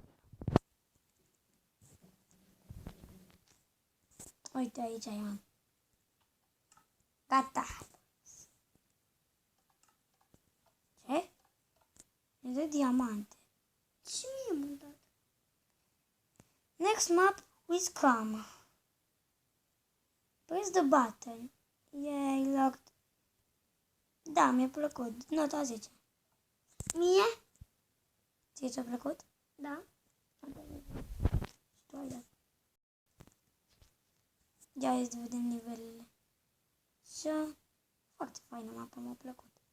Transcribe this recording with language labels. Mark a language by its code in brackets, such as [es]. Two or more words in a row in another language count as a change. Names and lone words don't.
[ro] Uite aici am. Gata. Ce? E de diamante. Și mie m-am dat. [en] Next map with comma. Press the button. Yay, locked. [ro] Da, mi-a plăcut. Nota 10. Mie? Ție ți-a plăcut? Da. Și tu ai dat. Ia hai să vedem nivelele. Și foarte faină mapă, m-a plăcut.